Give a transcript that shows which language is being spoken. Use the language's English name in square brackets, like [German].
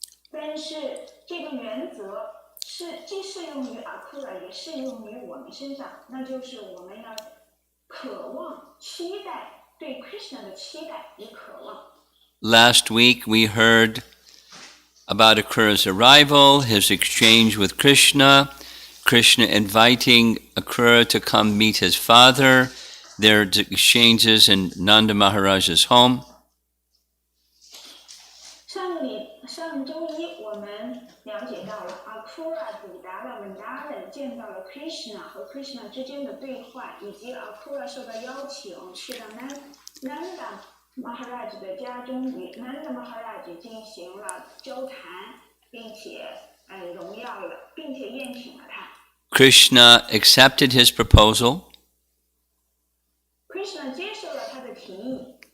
[Chinese] 但是这个原则既适用于 Akura， 也适用于我们身上，那就是我们要渴望、期待对 Krishna 的期待与渴望。 [English] Last week we heard about Akura's arrival, his exchange with Krishna, Krishna inviting Akura to come meet his father, their exchanges in Nanda Maharaj's home. [Chinese] 上周一我们了解到了 Akura 抵达了 Vrindavan， 见到了 Krishna 和 Krishna 之间的对话，以及 Akura 受到邀请去到 Nanda Maharaj 的家中，与 Nanda Maharaj 进行了交谈，并且荣耀了，并且宴请了他。 [English] Krishna accepted his proposal. [Chinese] Krishna 接受了他的提议。